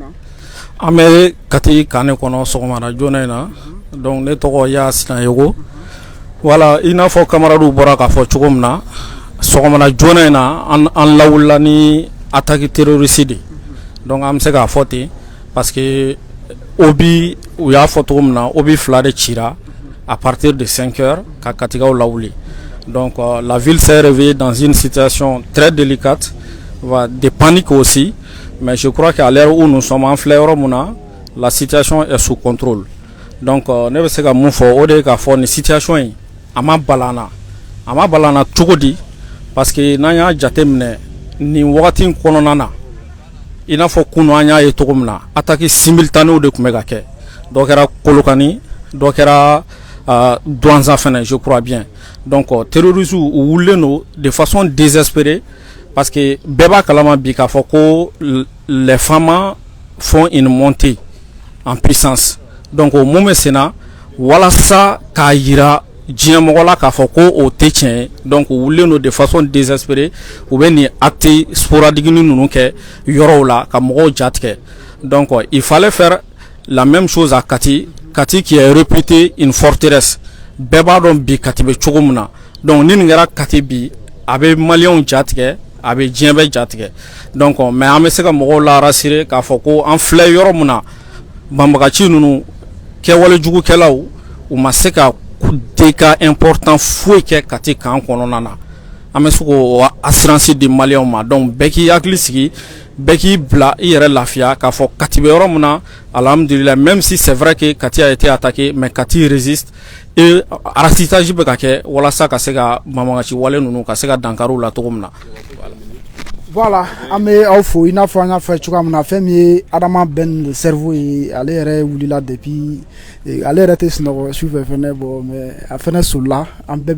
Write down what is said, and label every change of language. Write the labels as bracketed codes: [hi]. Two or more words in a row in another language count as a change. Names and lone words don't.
[bm] an bɛ Kati Kane kɔnɔ sɔgɔmada joona in na donc ne tɔgɔ Yaya Sinayogo. Voilà, i n'a fɔ camarades bɔra k'a fɔ cogo min na sɔgɔmada joona in na an lawulila ni [fr] attaque terroriste [bm] de donc an bɛ se k'a fɔ ten [fr] parce que [bm] obi u y'a fɔ cogo min na obi 2 de cira [fr] à partir de 5 heures [bm] ka katikaw lawuli donc [fr] la ville s'est réveillée dans une situation très délicate de panique aussi mais je crois qu'à l'heure où nous sommes [bm] en filɛ yɔrɔ mun na [fr] la situation est sous contrôle [bm] donc ne bɛ se ka mun fɔ o de ye k'a fɔ nin situation in a ma balana cogo di [fr] parce que [bm] n'an y'a jate minɛ nin wagati in kɔnɔna na i n'a fɔ kunu an y'a ye cogo min na [fr] attaque simultanée [bm] de tun bɛ ka kɛ dɔ kɛra Kolokani dɔ kɛra Douanza fɛnɛ [fr] je crois bien [bm] donc terroristes u wulilen don [fr] de façon désespérée parce que [bm] bɛɛ b'a kalama bi k'a fɔ ko les [fr] femmes font une montée en puissance [bm] donc o mun bɛ sen na walasa k'a yira diɲɛ mɔgɔ la k'a fɔ ko o tɛ tiɲɛ ye donc u wulilen don [fr] de façon désespérée [bm] u bɛ nin [fr] acte sporadique [bm] ninnu kɛ yɔrɔw la ka mɔgɔw jatigɛ donc [fr] il fallait faire la même chose à Kati qui est réputée une forteresse [bm] bɛɛ b'a dɔn bi Kati bɛ cogo min na donc ni nin kɛra Kati bi a bɛ maliyɛnw jatigɛ a bɛ diɲɛ bɛɛ jatigɛ donc mais an bɛ se ka mɔgɔw la rassurer k'a fɔ ko an filɛ yɔrɔ min na banbagaci ninnu kɛwale jugukɛlaw u ma se ka [fr] dégâts important [bm] foyi kɛ Kati kan kɔnɔna na an bɛ se k'o assurance di maliyɛnw ma donc bɛɛ k'i hakili sigi bɛɛ k'i bila i yɛrɛ lafiya k'a fɔ Kati bɛ yɔrɔ min na alhamdulillah [fr] même si c'est vrai que Kati a été attaqué mais Kati résiste [bm] et arastage bɛ ka kɛ walasa ka se ka banbagaci wale ninnu ka se ka dankari u la cogo min na. Voilà, an bɛ aw fo i n'a fɔ an y'a fɔ cogoya min na fɛn min ye Adama Ben cerveau ye ale yɛrɛ wulila depuis ale yɛrɛ tɛ sunɔgɔ sufɛ fɛnɛ bon mais a fɛnɛ solila an bɛɛ bɛ